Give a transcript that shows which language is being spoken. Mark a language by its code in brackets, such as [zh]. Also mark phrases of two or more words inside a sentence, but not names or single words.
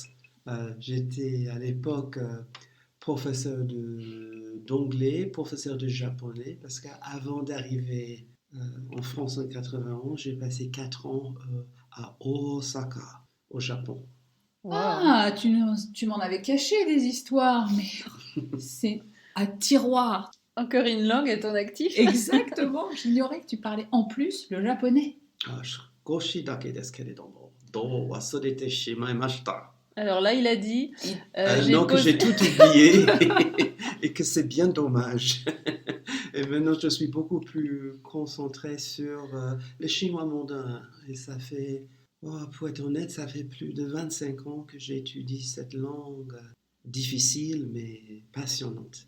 [fr] J'étais à l'époque professeur d'anglais, professeur de japonais, parce qu'avant d'arriver en France en 91, j'ai passé 4 ans à Osaka, au Japon. Wow. Ah, tu m'en avais caché des histoires, mais c'est un tiroir. Encore une langue à ton actif. Exactement, j'ignorais que tu parlais en plus le japonais. [ja] 少しだけですけれども、どう忘れてしまいました。 [fr] Alors là, il a dit... Non, que j'ai tout oublié et que c'est bien dommage. Et maintenant, je suis beaucoup plus concentré sur le chinois mondain. Et ça fait, pour être honnête, ça fait plus de 25 ans que j'étudie cette langue difficile mais passionnante.